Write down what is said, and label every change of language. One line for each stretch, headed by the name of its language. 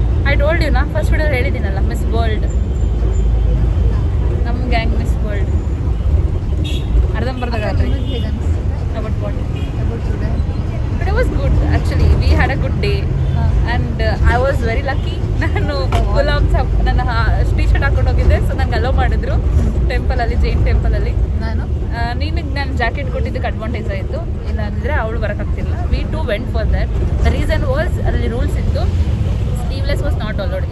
English: I told you
Kannada: ನಾ first video ಹೇಳಿದ್ದೀನಲ್ಲ, miss world, ನಮ್ಮ gang miss world. ಅರ್ಧಂಬರ್ಧ ಗಾತ್ರಿ. ಹೇಗೆ ಅನಿಸ್ತಿದೆ
English: About what? About today? But it was good actually. We had a good day and I was very lucky.
Kannada: ನಾನು ನನ್ನ T shirt ಹಾಕೊಂಡು ಹೋಗಿದ್ದೆ, so ನಂಗೆ ಅಲೋ ಮಾಡಿದ್ರು ಟೆಂಪಲಲ್ಲಿ, ಜೈನ್ ಟೆಂಪಲಲ್ಲಿ. ನಿನಗೆ ನಾನು ಜಾಕೆಟ್ ಕೊಟ್ಟಿದ್ದಕ್ಕೆ ಅಡ್ವಾಂಟೇಜ್ ಆಯಿತು, ಇಲ್ಲಾಂದರೆ ಅವಳು ಬರೋಕ್ಕಾಗ್ತಿಲ್ಲ.
English: We too went for that. The reason was
Kannada: ಅಲ್ಲಿ ರೂಲ್ಸ್ ಇತ್ತು,
English: Sleeveless was not allowed.